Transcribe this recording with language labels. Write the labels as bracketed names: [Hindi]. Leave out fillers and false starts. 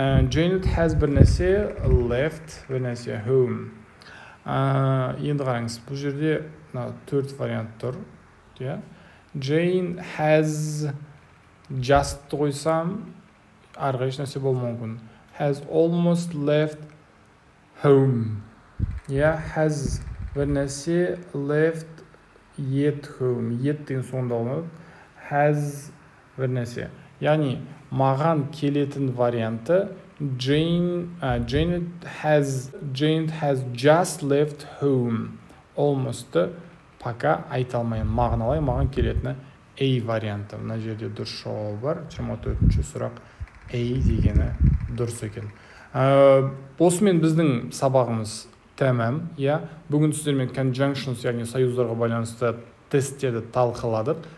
[English] Janet has [Kazakh] бір нәрсе [English] left, бір нәрсе home. [Kazakh] Енді қараңыз, бұл жерде 4 вариант тұр. [English] Jane has just [Kazakh] қойсам, арғы еш нәрсе болмауы мүмкін. [English] Has almost left home. Has [Kazakh] бір нәрсе [English] left yet home. [Kazakh] Yet деген соңында [Turkish] olmadı. [Kazakh] Has бір нәрсе. Яғни маған келетін варианты [English] Jane has just left home. [Kazakh] Almost'ты пока айта алмаймын. Мағыналай маған келетіні A варианты. Мына жерде дұрыс жауабы бар. 24-ші сұрақ A дегені дұрыс екен. Осымен біздің сабағымыз тәмам. Бүгін сіздермен conjunctions, яғни союздарға байланысты тесттерді талқыладық.